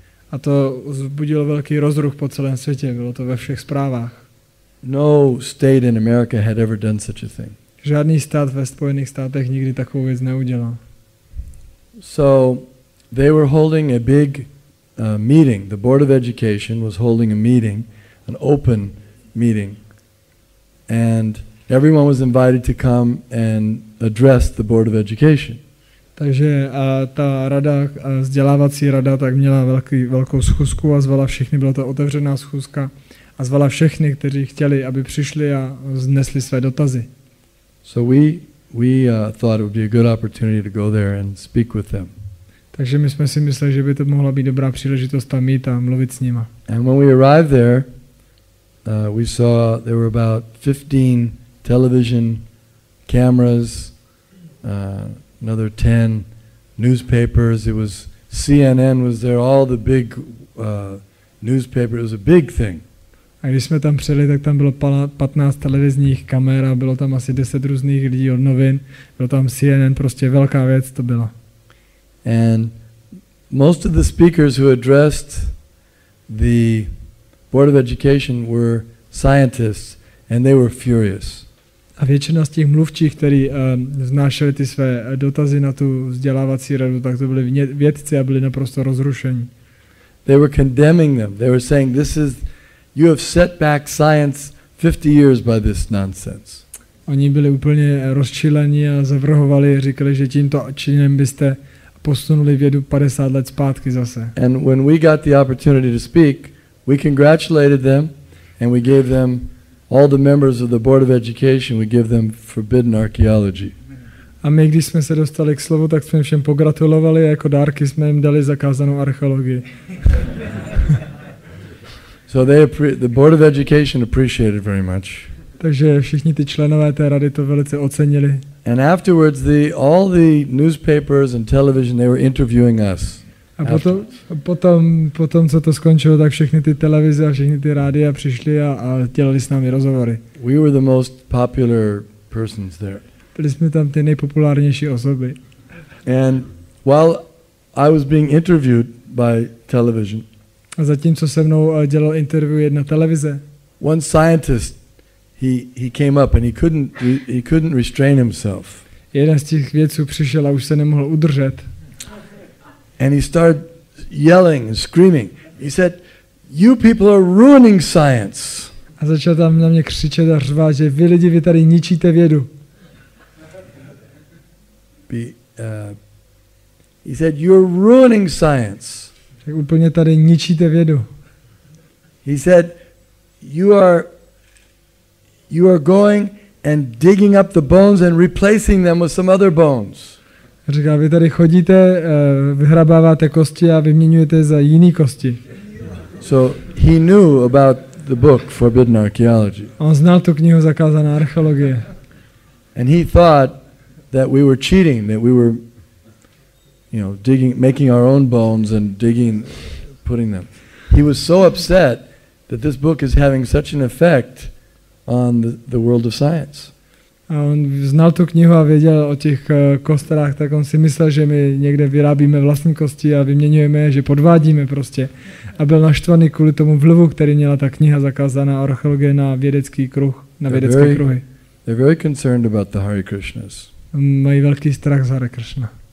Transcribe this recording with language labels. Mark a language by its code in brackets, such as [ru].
[cs] A to vzbudilo velký rozruch po celém světě, bylo to ve všech zprávách. [en] No state in America had ever done such a thing. [cs] Žádný stát ve Spojených státech nikdy takovou věc neudělal. [en] So they were holding a big meeting. The Board of Education was holding a meeting, an open meeting. And everyone was invited to come and address the Board of Education. [cs] Takže ta rada, vzdělávací rada, tak měla velkou schůzku a zvala všechny, byla to otevřená schůzka a zvala všechny, kteří chtěli, aby přišli a vznesli své dotazy. [en] So we thought it would be a good opportunity to go there and speak with them. [cs] Takže my jsme si mysleli, že by to mohla být dobrá příležitost tam mít a mluvit s nima. [en] And when we arrived there, we saw there were about 15 television cameras, another 10 newspapers. It was CNN was there, all the big newspapers. It was a big thing. [cs] A když jsme tam přijeli, tak tam bylo 15 televizních kamer a bylo tam asi 10 různých lidí od novin. Bylo tam CNN, prostě velká věc to byla. [en] And most of the speakers who addressed the Board of Education were scientists, and they were furious. [cs] A většina z těch mluvčích, kteří vznášeli ty své dotazy na tu vzdělávací radu, tak to byli vědci a byli naprosto rozrušení. [en] They were condemning them. They were saying, you have set back science 50 years by this nonsense. [cs] Oni byli úplně rozčilení a zavrhovali, říkali, že tímto činem byste posunuli vědu 50 let zpátky zase. [en] And when we got the opportunity to speak, we congratulated them and we gave them, all the members of the Board of Education, we give them forbidden archaeology. [cs] A my, když jsme se dostali k slovu, tak jsme všem pogratulovali a jako dárky jsme jim dali zakázanou archeologii. [en] So the Board of Education appreciated very much. [cs] Takže všichni ty členové té rady to velice ocenili. [en] And afterwards, all the newspapers and television, they were interviewing us. [cs] A potom, co to skončilo, tak všechny ty televize a všechny ty rádia přišli a dělali s námi rozhovory. [en] We were the most popular persons there. [cs] Byli jsme tam ty nejpopulárnější osoby. [en] And while I was being interviewed by television, [cs] a zatímco se mnou dělal interview jedna televize, [en] one scientist, he came up and he couldn't restrain himself. [cs] Jeden z těch vědců přišel a už se nemohl udržet. [en] And he started yelling and screaming. He said, "You people are ruining science." [cs] A začal tam na mě křičet a řvát, že vy tady ničíte vědu. [en] He said, "You're ruining science." [cs] Tak úplně tady ničíte vědu. [en] He said, "You are going and digging up the bones and replacing them with some other bones." [cs] Říká, vy tady chodíte, vyhrabáváte kosti a vyměňujete za jiný kosti. [en] So he knew about the book Forbidden Archaeology. [cs] On znal tu knihu Zakázaná archeologie. [en] And he thought that we were cheating, that we were, making our own bones and putting them. He was so upset that this book is having such an effect on the world of science. [cs] A on znal tu knihu a věděl o těch kostelách, tak on si myslel, že my někde vyrábíme vlastní kosti a vyměňujeme, že podvádíme prostě. A byl naštvaný kvůli tomu vlivu, který měla ta kniha Zakázaná archeologie na vědecký kruh, na vědecké kruhy. [en] They're very concerned about the Hare Krishnas. [cs] Mají velký strach z Hare Krishna.